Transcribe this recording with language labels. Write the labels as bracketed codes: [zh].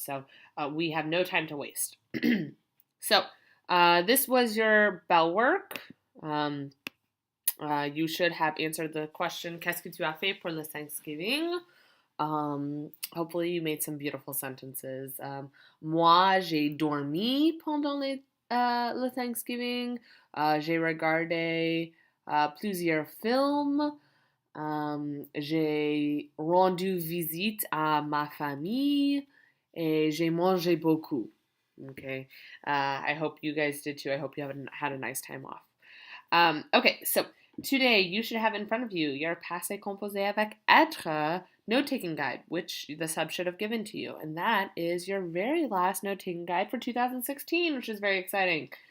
[en] So, we have no time to waste. So, this was your bell work. You should have answered the question, [fr] Qu'est-ce que tu as fait pour le Thanksgiving? [en] Hopefully you made some beautiful sentences. [fr] Moi, j'ai dormi pendant le Thanksgiving. J'ai regardé plusieurs films. J'ai rendu visite à ma famille. Et j'ai mangé beaucoup. Okay. [en] I hope you guys did too. I hope you had a nice time off. Okay, so today you should have in front of you your passé composé avec être note-taking guide, which the sub should have given to you. And that is your very last note-taking guide for 2016, which is very exciting.